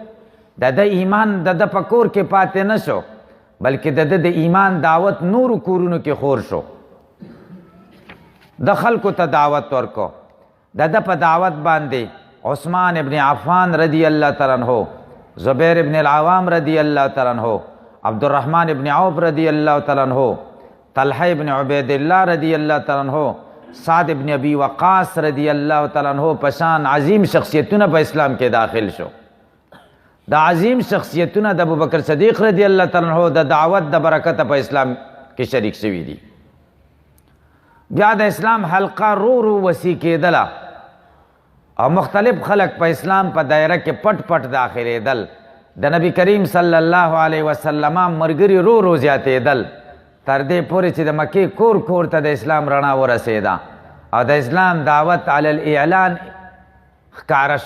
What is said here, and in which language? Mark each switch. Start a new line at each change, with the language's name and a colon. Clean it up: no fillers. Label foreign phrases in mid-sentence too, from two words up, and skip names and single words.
Pashto: د ایمان د په کور کې پاتې نه شو بلکې د ایمان دعوت نورو کورونو کې خور شو. د خلکو ته دعوت ورکو. د په دعوت باندې عثمان ابن عفان
Arabic: رضی الله تعالی عنہ،
Pashto: زبیر ابن العوام
Arabic: رضی الله تعالی عنہ،
Pashto: عبدالرحمن ابن عوف
Arabic: رضی الله تعالی عنہ،
Pashto: طلحہ ابن عبید اللہ
Arabic: رضی اللہ تعالی عنہ،
Pashto: سعد ابن ابی وقاص
Arabic: رضی اللہ تعالی عنہ
Pashto: پشان عظیم شخصیتونه په اسلام کې داخل شو. د عظیم شخصیتونه د ابوبکر صدیق
Arabic: رضی الله تعالی عنہ
Pashto: د دعوت د برکت په اسلام کې شریک شوي دي. بیا د اسلام حلقه رو وسیع کېدله او مختلف خلق په اسلام په دایره کې پټ پټ داخلېدل. د نبی کریم
Arabic: صلی الله علیه وسلم
Pashto: ملګري رو زیاتېدل تر دې پورې چې د مکې کور کور ته د اسلام رڼا ورسېده او د اسلام دعوت
Arabic: علی الاعلان
Pashto: ښکاره شو.